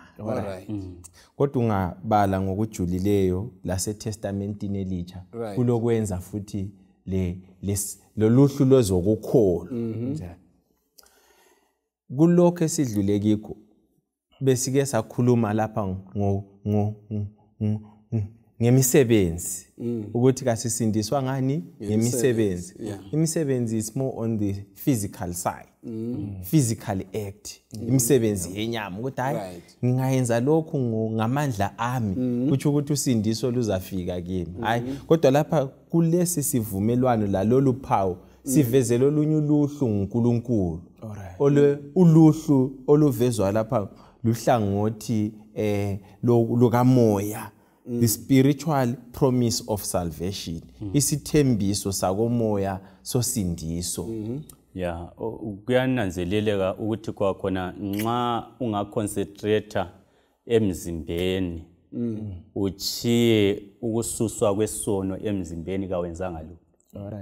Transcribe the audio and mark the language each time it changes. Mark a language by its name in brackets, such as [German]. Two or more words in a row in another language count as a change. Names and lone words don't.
[North Ndebele] Kodwa ungabala ngokujulileyo laseTestamentini elitsha kulokwenza futhi loluhlu lozokukholwa. Kulokho esidlule kikho besike sakhuluma lapha ngemisebenzi ukuthi kasisindiswa ngani ngemisebenzi. [English] Imisebenzi is more on the physical side. Physical act. [North Ndebele] Imisebenzi yenyama ukuthi hayi ngingayenza lokhu ngamandla ami kuthi ukuthi usindiso luzafika kimi. Hayi kodwa lapha kulesi sivumelwano lalolu phawu sivezela olunye uluhlu uNkulunkulu. Uluhlu oluvezwa lapha luhlangothi lukamoya. [English] The spiritual promise of salvation. [North Ndebele] Isithembiso sakomoya sosindiso. Yeah, kuyananzeleleka ukuthi kwakhona nxa ungaconcentrate emzimbeni uchiye ukususwa kwesono emzimbeni kawenzanga lutho.